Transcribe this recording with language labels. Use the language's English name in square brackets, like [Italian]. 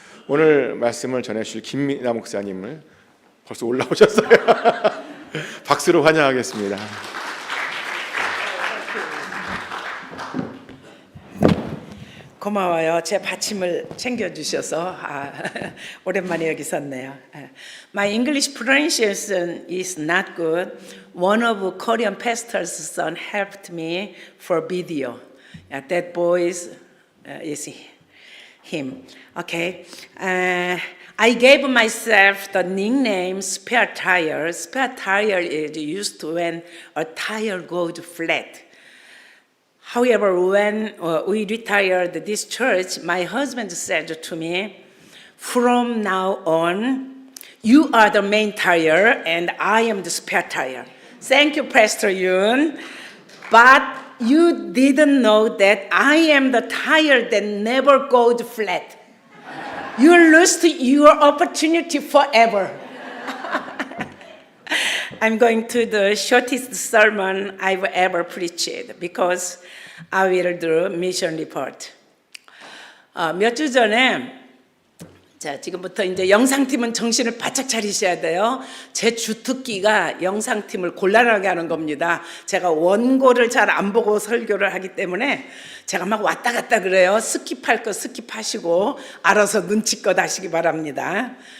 [Korean] 오늘 말씀을 전해주실 김미나 목사님을 벌써 올라오셨어요. 박수로 환영하겠습니다. 고마워요. 제 받침을 챙겨주셔서 오랜만에 여기 섰네요. [English] My English pronunciation is not good. One of Korean pastor's son helped me for video. That boy is him. Okay. I gave myself the nickname spare tire. Spare tire is used when a tire goes flat. However, when we retired this church, my husband said to me, from now on, you are the main tire and I am the spare tire. Thank you, Pastor Yoon. But you didn't know that I am the tire that never goes flat. You lost your opportunity forever. I'm going to the shortest sermon I've ever preached because I will do mission report. [Korean] 몇 주 전에 지금부터 이제 영상팀은 정신을 바짝 차리셔야 돼요. 제 주특기가 영상팀을 곤란하게 하는 겁니다. 제가 원고를 잘 안 보고 설교를 하기 때문에 제가 막 왔다 갔다 그래요. 스킵할 거 스킵하시고 알아서 눈치껏 하시기 바랍니다.